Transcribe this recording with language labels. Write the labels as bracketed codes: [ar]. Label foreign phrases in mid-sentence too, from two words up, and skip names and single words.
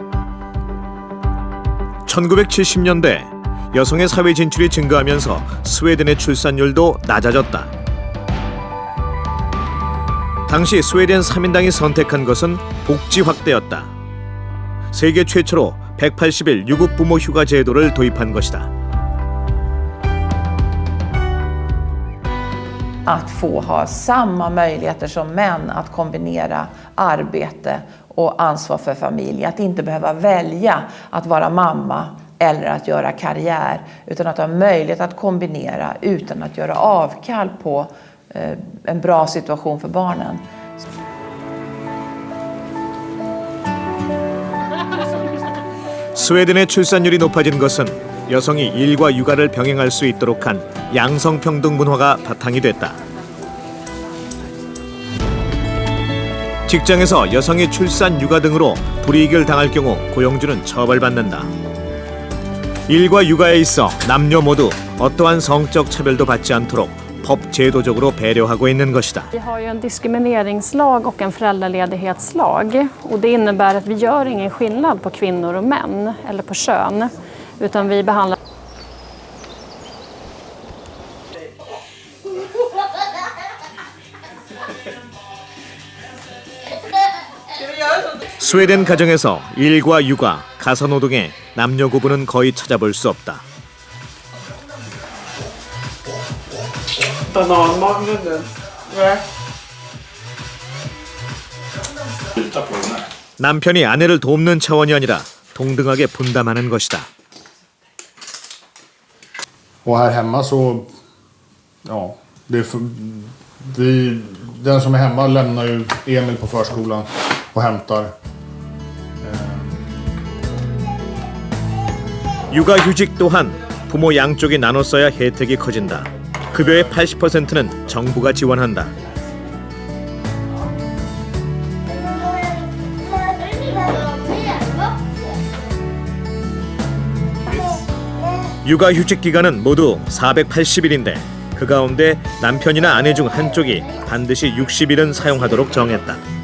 [ko] 1970년대 여성의 사회 진출이 증가하면서 스웨덴의 출산율도 낮아졌다. 당시 스웨덴 3인당이 선택한 것은 복지 확대였다. 세계 최초로 180일 유급 부모 휴가 제도를 도입한 것이다. [sv] Att få ha samma möjligheter som män att kombinera arbete och ansvar för familj. Att inte behöva välja att vara mamma eller att göra karriär. Utan att ha möjlighet att kombinera utan att göra avkall på en bra situation för barnen. [ko] 스웨덴의 출산율이 높아진 것은 여성이 일과 육아를 병행할 수 있도록 한 양성평등 문화가 바탕이 됐다. 직장에서 여성이 출산, 육아 등으로 불이익을 당할 경우 고용주는 처벌받는다. 일과 육아에 있어 남녀 모두 어떠한 성적 차별도 받지 않도록 법 제도적으로 배려하고 있는 것이다. [sv] Vi har ju en diskrimineringslag och en föräldraledighetslag och det innebär att vi gör ingen skillnad på kvinnor och män eller på kön utan vi behandlar [ko] 스웨덴 가정에서 일과 육아, 가사노동의 남녀 구분은 거의 찾아볼 수 없다. 남편이 아내를 돕는 차원이 아니라 동등하게 분담하는 것이다. [sv] Och här hemma så, ja, den som är hemma lämnar ju Emil på förskolan och hämtar. [ko] 육아휴직 또한 부모 양쪽이 나눠 써야 혜택이 커진다. 급여의 80%는 정부가 지원한다. 육아휴직 기간은 모두 480일인데 그 가운데 남편이나 아내 중 한쪽이 반드시 60일은 사용하도록 정했다.